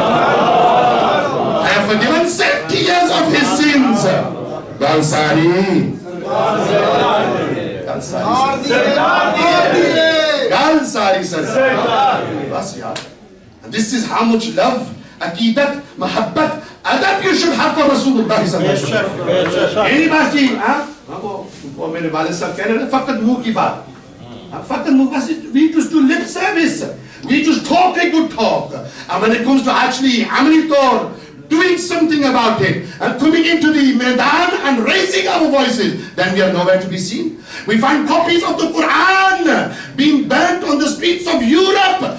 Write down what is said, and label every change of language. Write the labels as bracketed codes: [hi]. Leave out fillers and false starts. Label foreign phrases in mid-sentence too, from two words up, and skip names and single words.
[en] I have forgiven 70 years of his sins. Galsari. Galsari says. And this is how much love, [ur] عقیدت، محبت، ادب [en] you should have for [ar] رسول الله صلى الله عليه وسلم. [en] Anybody, [ur] وہ میرے والد صاحب کہہ رہے ہیں فقط منہ کی بات، فقط منہ بس [en] we just do lip service, we just talk a good talk, and when it comes to actually [ur] عملی طور, [en] doing something about it and coming into the Maidan and raising our voices, then we are nowhere to be seen. We find copies of the Quran being burnt on the streets of Europe.